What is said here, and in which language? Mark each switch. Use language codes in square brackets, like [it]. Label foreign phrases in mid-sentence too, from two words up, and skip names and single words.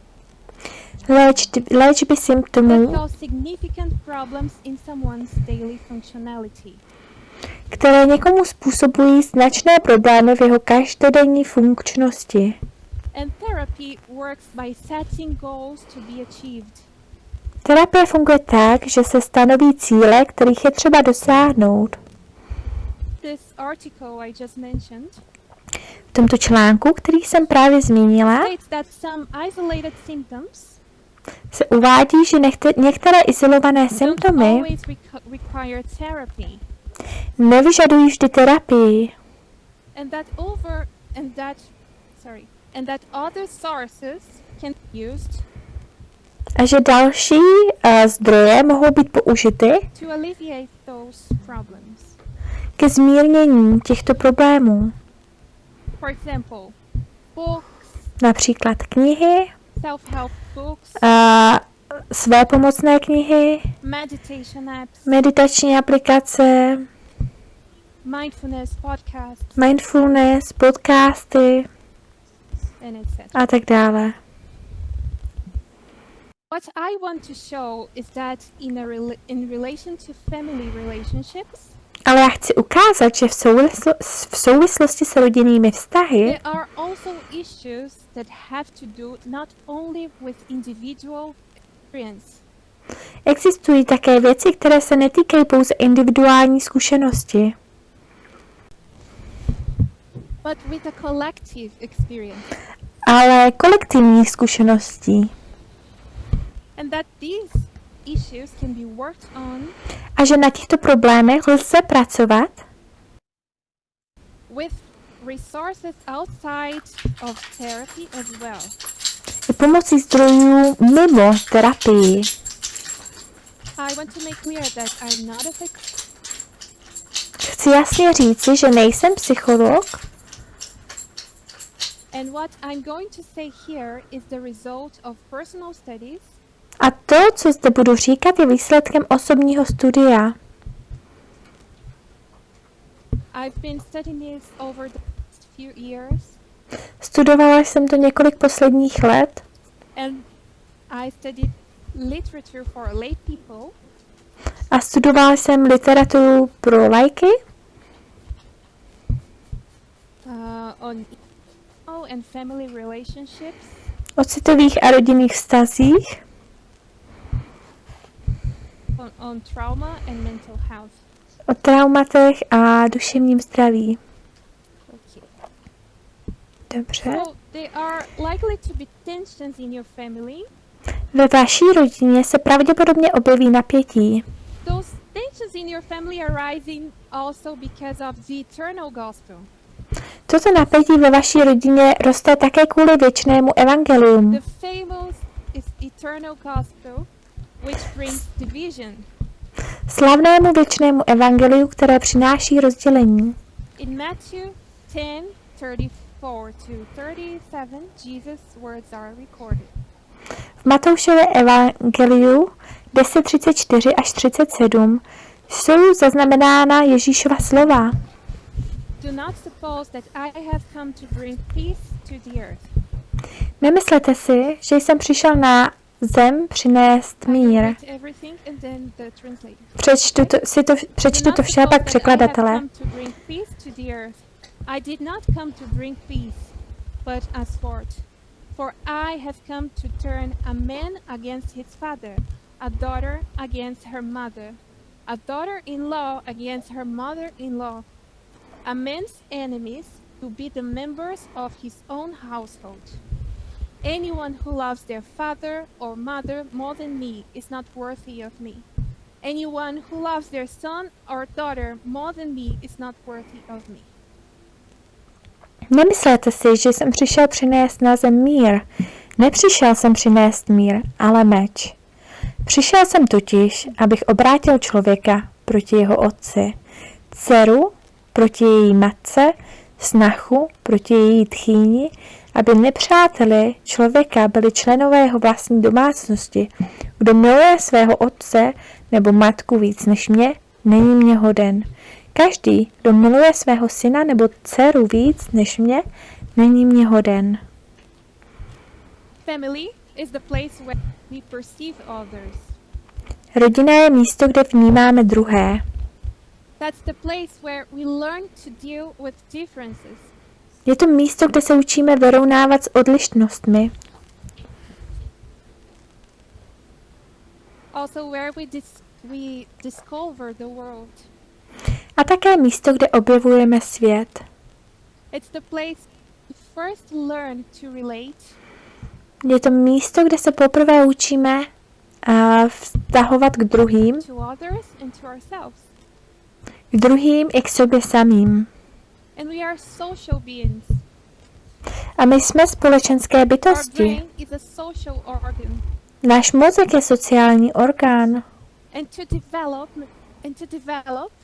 [cs] léčby [en] that [cs] symptomů, [en] cause significant problems in someone's daily functionality. [cs] které někomu způsobují značné problémy v jeho každodenní funkčnosti. [en] And therapy works by setting goals to be achieved. [cs] Terapie funguje tak, že se stanoví cíle, kterých je třeba dosáhnout. [en] This article I just mentioned [cs] V tomto článku, který jsem právě zmínila, [en] states that some isolated symptoms [cs] se uvádí, že některé izolované [en] don't [cs] symptomy [en] always require therapy, [cs] nevyžadují vždy terapii [en] and that other sources can be used [cs] a že další zdroje mohou být použity [en] to alleviate those problems. [cs] ke zmírnění těchto problémů. [en] For example, books, [cs] Například knihy, [en] self-help books, [cs] své pomocné knihy, [en] meditation apps, [cs] meditační aplikace, mindfulness, podcasty [en] and etc. [cs] a tak dále. [en] What I want to show is that in relation to family relationships, [cs] Ale já chci ukázat, že v souvislosti s rodinnými vztahy [en] there are also issues that have to do not only with individual experience, [cs] existují také věci, které se netýkají pouze individuální zkušenosti, [en] but with a collective experience. [cs] ale kolektivních zkušeností. [en] And that these issues can be worked on [cs] A že na těchto problémech lze pracovat [en] with resources outside of therapy as well. [cs] i pomocí zdrojů mimo terapii. [en] I want to make clear that I'm not a psychologist. [cs] Chci jasně říci, že nejsem psycholog [en] And what I'm going to say here is the result of personal studies [cs] a to, co zde budu říkat, je výsledkem osobního studia. [en] I've been studying this over the past few years, [cs] Studovala jsem to několik posledních let [en] and I studied literature for lay people, [cs] a studovala jsem literaturu pro laiky [en] on and family relationships, [cs] o citových a rodinných vztazích, [en] on trauma and mental health. [cs] o traumatech a duševním zdraví. [en] Okay. [cs] Dobře. [en] So there are likely to be tensions in your family. [cs] Ve vaší rodině se pravděpodobně objeví napětí. [en] Those tensions in your family are rising also because of the eternal gospel. [cs] Toto napětí ve vaší rodině roste také kvůli věčnému evangelium. [en] The famous is eternal gospel, which brings division. [cs] Slavnému věčnému evangeliu, které přináší rozdělení. [en] In Matthew 10:34-37, Jesus' words are recorded. [cs] V Matoušově evangeliu 10:34 až 37 jsou zaznamenána Ježíšova slova. [en] Do not suppose that I have come to bring peace to the earth. [cs] Nemyslete si, že jsem přišel na zem přinést mír. Přečtu to vše, pak překladatelé. [en] I did not come to bring peace, but a sword. For I have come to turn a man against his father, a daughter against her mother, a daughter-in-law against her mother-in-law, a man's enemies to be the members of his own household. Anyone who loves their father or mother more than me is not worthy of me. Anyone who loves their son or daughter more than me is not worthy of me. [cs] Nemyslete si, že jsem přišel přinést na zem mír. Nepřišel jsem přinést mír, ale meč. Přišel jsem totiž, abych obrátil člověka proti jeho otci, dceru proti její matce, snachu proti její tchýni, aby nepřáteli člověka byli členové jeho vlastní domácnosti. Kdo miluje svého otce nebo matku víc než mě, není mě hoden. Každý, kdo miluje svého syna nebo dceru víc než mě, není mě hoden. [en] Family is the place where we perceive others. [cs] Rodina je místo, kde vnímáme druhé. [en] That's the place where we learn to deal with differences. [cs] Je to místo, kde se učíme vyrovnávat s odlišnostmi. [en] Also where we discover the world. [cs] A také místo, kde objevujeme svět. [en] It's the place to first learn to relate. [cs] Je to místo, kde se poprvé učíme vztahovat k druhým. [en] To others and to ourselves. [cs] K druhým i k sobě samým. [en] And we are social beings. [cs] A my jsme společenské [en] Our [cs] bytosti. [en] brain is a social organ. [cs] Náš mozek je sociální orgán. [en] And to develop,